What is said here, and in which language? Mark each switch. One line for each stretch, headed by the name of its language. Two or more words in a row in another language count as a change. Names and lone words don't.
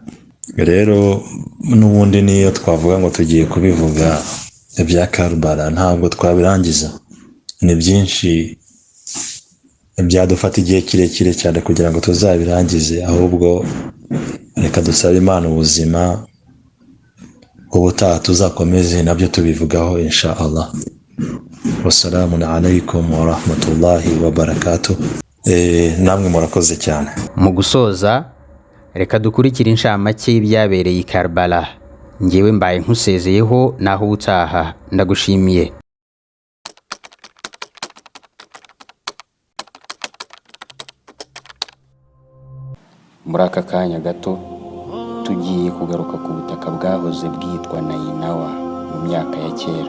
Kinyarwanda: Rero n'ubundi niyo twavuga ngo tugiye kubivuga ibya Karbala ntabwo twabirangiza. Ni byinshi byadufata igihe kirekire cyane kugira ngo tuzabirangize, ahubwo reka dusabe Imana ubuzima, ubutaha tuzakomeze nabyo tubivugaho
Arabic: إن شاء الله. والسلام عليكم ورحمة الله وبركاته.
Kinyarwanda: Namwe murakoze cyane. Mu gusoza, reka dukurikire inshamake y'ibyabereye i Karbala. Njyewe mbaye nkusezeyeho naho utaha. Ndagushimiye. Muri aka kanya gato tugiye kugaruka ku butaka bwahoze bwitwa Nainawa mu myaka ya kera.